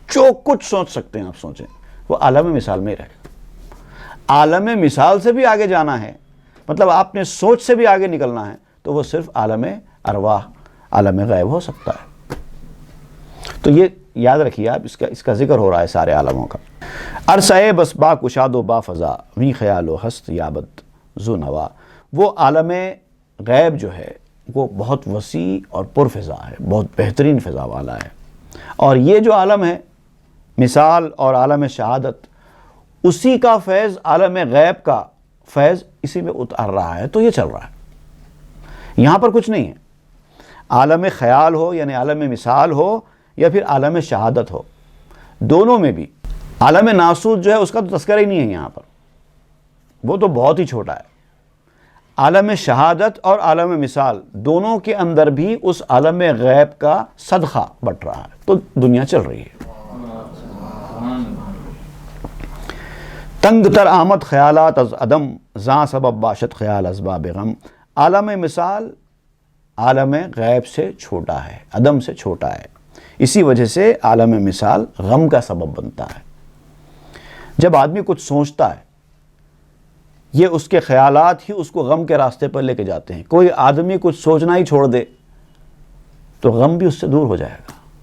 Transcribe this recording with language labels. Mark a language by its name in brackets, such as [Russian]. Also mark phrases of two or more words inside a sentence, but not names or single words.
[Urdu] جو کچھ سوچ سکتے ہیں آپ سوچیں، وہ عالم مثال میں ہی رہے گا۔ عالم مثال سے بھی آگے جانا ہے، مطلب آپ نے سوچ سے بھی آگے نکلنا ہے، تو وہ صرف عالم ارواح، عالم غیب ہو سکتا ہے۔ تو یہ یاد رکھیے آپ، اس کا ذکر ہو رہا ہے سارے عالموں کا۔ [Persian] عرصہ بس با کشاد و با فضا وی خیال و ہست یابد ذو نوا، [Urdu] وہ عالم غیب جو ہے وہ بہت وسیع اور پرفضا ہے، بہت بہترین فضا والا ہے، اور یہ جو عالم ہے مثال اور عالم شہادت، اسی کا فیض، عالم غیب کا فیض اسی میں اتر رہا ہے، تو یہ چل رہا ہے، یہاں پر کچھ نہیں ہے۔ عالم خیال ہو یعنی عالم مثال ہو یا پھر عالم شہادت ہو، دونوں میں بھی عالم ناسوت جو ہے اس کا تو تذکرہ ہی نہیں ہے یہاں پر، وہ تو بہت ہی چھوٹا ہے۔ عالم شہادت اور عالم مثال دونوں کے اندر بھی اس عالم غیب کا صدقہ بٹ رہا ہے، تو دنیا چل رہی ہے۔ [Persian] تنگ تر آمد خیالات از عدم زاں سبب باشد خیال اسباب غم، [Urdu] عالم مثال عالم غیب سے چھوٹا ہے، عدم سے چھوٹا ہے، اسی وجہ سے عالم مثال غم کا سبب بنتا ہے۔ جب آدمی کچھ سوچتا ہے، یہ اس کے خیالات ہی اس کو غم کے راستے پر لے کے جاتے ہیں۔ کوئی آدمی کچھ سوچنا ہی چھوڑ دے تو غم بھی اس سے دور ہو جائے گا۔